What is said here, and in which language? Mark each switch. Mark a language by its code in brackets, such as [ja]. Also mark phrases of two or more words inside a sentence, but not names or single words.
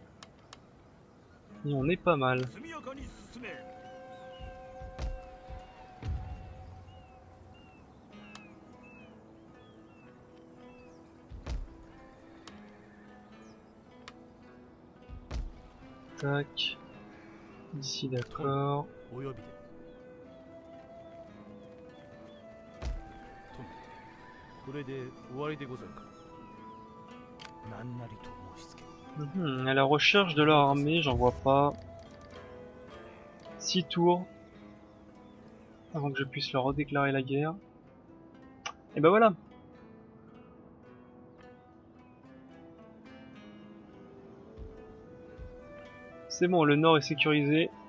[fr] Et on est pas mal. Tac. Ici, d'accord. [ja] お呼びで。殿、これで終わりでござるか。何なりと申し付け。 [fr] À la recherche de leur armée, j'en vois pas. 6 tours. Avant que je puisse leur redéclarer la guerre. Et ben voilà. C'est bon, le nord est sécurisé.